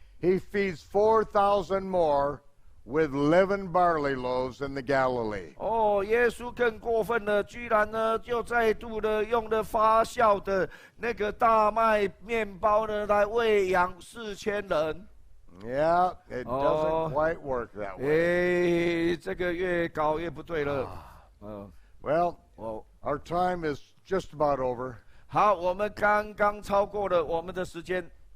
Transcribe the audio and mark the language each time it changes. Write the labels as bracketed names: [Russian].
[English] he feeds 4,000 more with leavened barley loaves in the Galilee. [Chinese] 耶稣更过分了，居然呢就再度的用了发酵的那个大麦面包呢来喂养4000人。 [English] Yeah, it doesn't quite work that way. [Chinese] 这个越搞越不对了。 [English] Well, our time is just about over. [Chinese] 好，我们刚刚超过了我们的时间。